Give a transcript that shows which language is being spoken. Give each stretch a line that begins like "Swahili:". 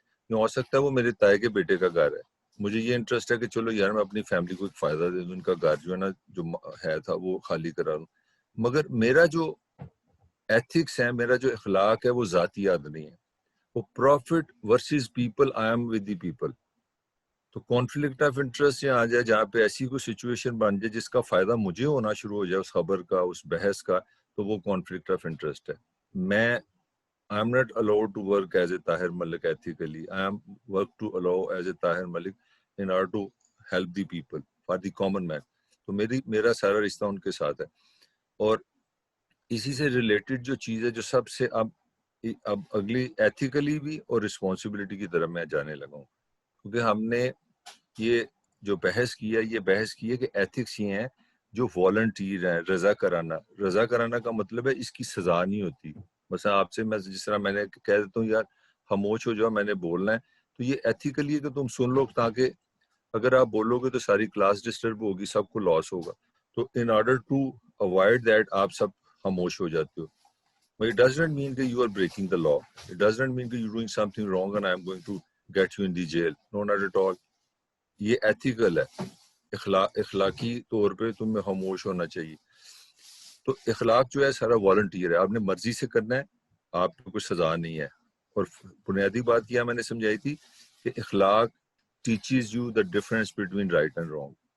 Urdu: ہو سکتا ہے وہ میرے تائے کے بیٹے کا گھر ہے، مجھے یہ انٹرسٹ ہے کہ چلو یار میں اپنی فیملی کو ایک فائدہ دے دوں، ان کا گھر جو ہے نا جو ہے تھا وہ خالی کرا دوں، مگر میرا جو ایتھکس ہے، میرا جو اخلاق ہے وہ ذاتی آدمی ہے، وہ profit versus people,
English: I am with the people.
Urdu: تو کانفلکٹ آف انٹرسٹ یہاں آ جائے جہاں پہ ایسی کوئی سچویشن بن جائے جس کا فائدہ مجھے ہونا شروع ہو جائے اس خبر کا، اس بحث کا، تو وہ کانفلکٹ آف انٹرسٹ ہے.
English: میں I am not allowed to work as a Tahir Malik ethically. I am work to allow as a Tahir Malik in order to help the people, for the common man.
Urdu: تو میرا سارا رشتہ ان کے ساتھ ہے. اور اسی سے ریلیٹڈ جو چیز ہے جو سب سے اب اگلی ایتھیکلی بھی اور رسپانسبلٹی کی طرف میں جانے لگا ہوں، کیونکہ ہم نے یہ جو بحث کی ہے کہ ایتھکس یہ ہیں جو والنٹیر ہیں، رضا کرانا کا مطلب ہے اس کی سزا نہیں ہوتی. مثلا آپ سے میں جس طرح میں نے کہہ دیتا ہوں یار خاموش ہو جاؤ میں نے بولنا ہے، تو یہ ایتھیکلی ہے کہ تم سن لو، تاکہ اگر آپ بولو گے تو ساری کلاس ڈسٹرب ہوگی، سب کو لاس ہوگا. تو
English: in order to avoid that
Urdu: آپ سب خاموش ہو جاتے ہو.
English: But it does not mean that you are breaking the law. It does not mean that you're doing something wrong and I'm going to get you in the jail. No, not at all.
Urdu: یہ ethical ہے، اخلاقی طور پہ تمہیں خاموش ہونا چاہیے. تو اخلاق جو ہے سارا والنٹیئر ہے، آپ نے مرضی سے کرنا ہے، آپ کو کوئی سزا نہیں ہے. اور بنیادی بات کیا میں نے سمجھائی تھی کہ اخلاق
English: Teaches you the difference between right and wrong.